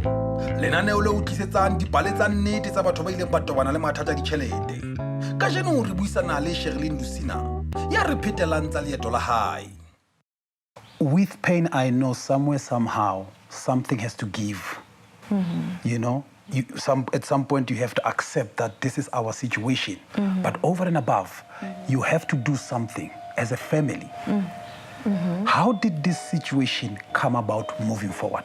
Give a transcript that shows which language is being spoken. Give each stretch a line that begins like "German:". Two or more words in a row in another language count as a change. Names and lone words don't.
Southern Sotho: Lenaneo le o tlisetsang dipale tsa nnete tsa batho ba ileng ba tobana le mathata a ditjhelete. Kajeno re buisana le Cherilyn Lucena ya re phetelang tsa leeto la hae.
English: With pain, I know somewhere, somehow, something has to give. You know, at some point you have to accept that this is our situation. But over and above, you have to do something as a family. How did this situation come about moving forward?